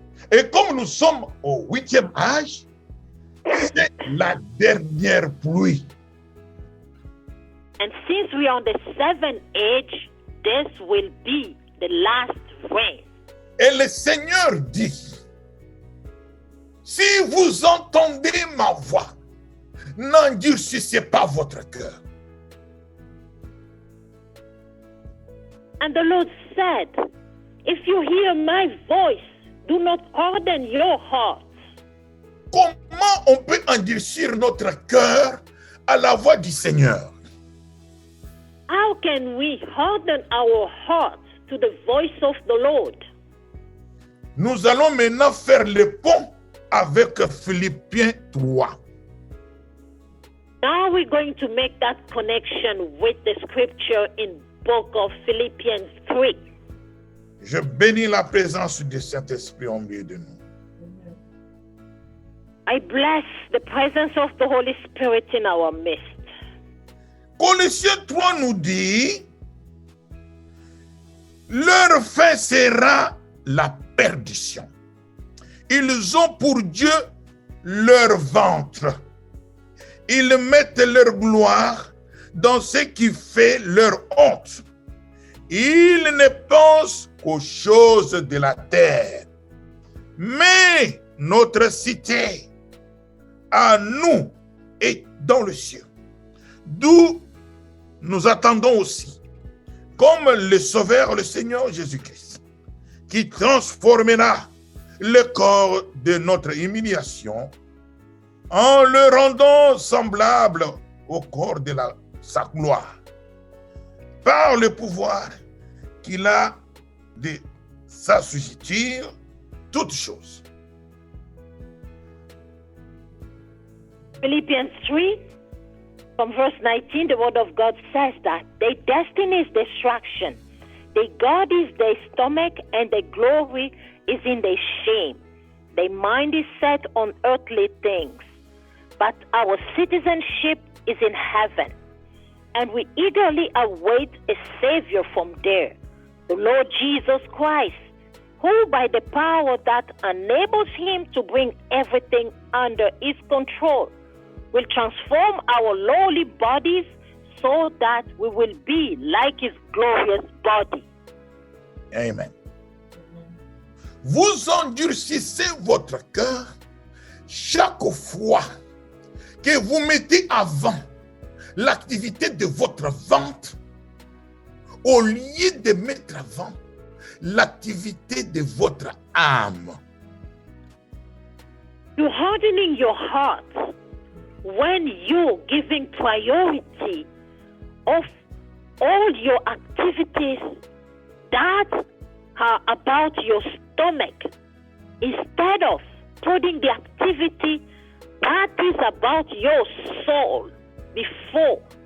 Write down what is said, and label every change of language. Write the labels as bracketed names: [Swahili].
[French] Et comme nous sommes au 8e âge, c'est la dernière pluie. [English] And since we are on the 7th age, this will be the last rain. [French] Et le Seigneur dit, si vous entendez ma voix, n'endurcissez pas votre cœur. [English] And the Lord said, if you hear my voice, do not harden your hearts. [French] Comment on peut endurcir notre cœur à la voix du Seigneur? [English] How can we harden our hearts to the voice of the Lord? [French] Nous allons maintenant faire le pont avec Philippiens 3. [English] Now we're going to make that connection with the scripture in book of Philippians 3. [French] Je bénis la présence du Saint-Esprit au milieu de nous. [English] I bless the presence of the Holy Spirit in our midst. [French] Colossiens 3 nous dit, leur fin sera la perdition. Ils ont pour Dieu leur ventre. Ils mettent leur gloire dans ce qui fait leur honte. Ils ne pensent qu'aux choses de la terre. Mais notre cité, à nous, est dans le ciel, d'où nous attendons aussi, comme le Sauveur, le Seigneur Jésus-Christ, qui transformera le corps de notre humiliation en le rendant semblable au corps de sa gloire, par le pouvoir qu'il a de s'assujettir toutes choses. [English] Philippians 3, from verse 19, the word of God says that their destiny is destruction, their God is their stomach, and their glory is in their shame. Their mind is set on earthly things, but our citizenship is in heaven, and we eagerly await a Savior from there, the Lord Jesus Christ, who by the power that enables him to bring everything under his control will transform our lowly bodies so that we will be like his glorious body. Amen. [French] Vous endurcissez votre cœur chaque fois que vous mettez avant l'activité de votre ventre au lieu de mettre avant l'activité de votre âme. [English] You're hardening your heart when you're giving priority of all your activities that are about your stomach instead of putting the activity that is about your soul before.